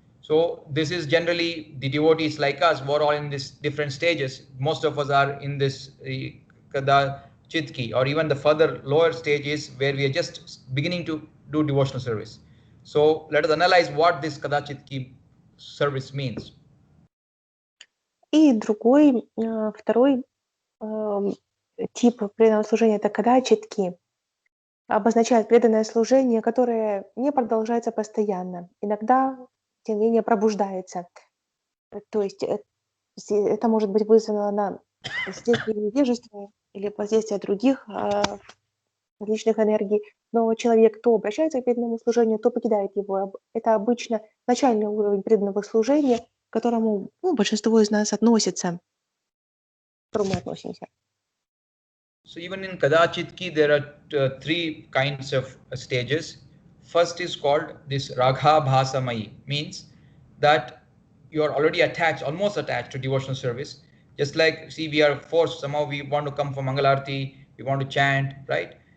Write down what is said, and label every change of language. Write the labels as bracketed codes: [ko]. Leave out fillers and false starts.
[en] So this is generally the devotees like us. We're all in these different stages. Most of us are in this kadachitki, or even the further lower stage is where we are just beginning to do devotional service. So let us analyze what this kadachitki service means. [ru] И другой, второй тип преданного служения – это кадачитки, обозначает преданное служение, которое не продолжается постоянно, иногда, тем не менее, пробуждается. То есть это может быть вызвано на воздействие невежества или воздействие других различных энергий, но человек то обращается к преданному служению, то покидает его. Это обычно начальный уровень преданного служения, к которому большинство из нас относится, к которому мы относимся. [en] So even in kadachitki, there are three kinds of stages. First is called this ragha bhasamai, means that you are already attached, almost attached to devotional service. Just like, see, we are forced, somehow we want to come for Mangalarti, we want to chant, right?